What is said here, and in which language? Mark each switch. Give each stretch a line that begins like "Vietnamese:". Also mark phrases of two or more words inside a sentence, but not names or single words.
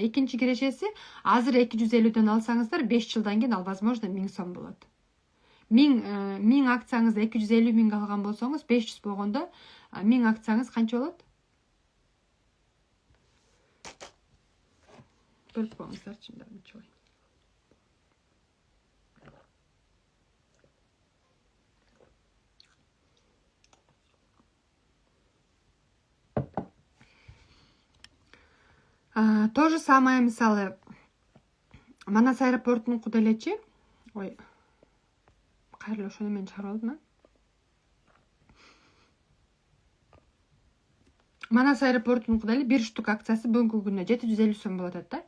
Kyrgyz: Экинчи кирешеси, азыр 250дөн алсаңыздар, 5 жылдан кийин ал возможно 1000 сом болот. 1000 акцияңызды 250 000 алган болсоңуз, 500 болгондо 1000 акцияңыз канча болот? Бөлүп коюңуздарчы, мынча.
Russian: То же самое,
Kyrgyz: мисалы, Манас аэропортунун делечи. Ой, кайрылып ошону мен чыгарып алдым. Манас аэропортунун эле 1 штук акциясы бүгүнкү күндө 750 сом болуп атат да.